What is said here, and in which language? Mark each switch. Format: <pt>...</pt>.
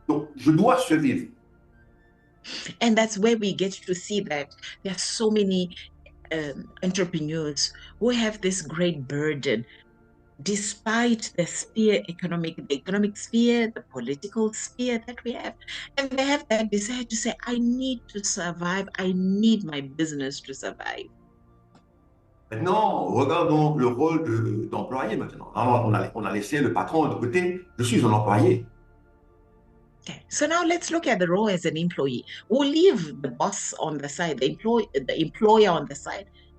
<fr>Donc, je dois survivre.</fr> <en>And that's where we get to see that there are so many entrepreneurs who have this great burden despite the economic sphere, the political sphere that we have. And they have that desire to say, I need to survive. I need my business to survive.</en> <fr>Maintenant, regardons le rôle d'employé maintenant. Alors, on a laissé le patron de côté. Je suis un employé.</fr> <en>Okay, so now let's look at the role as an employee. We'll leave the boss on the side, the employer on the side.</en>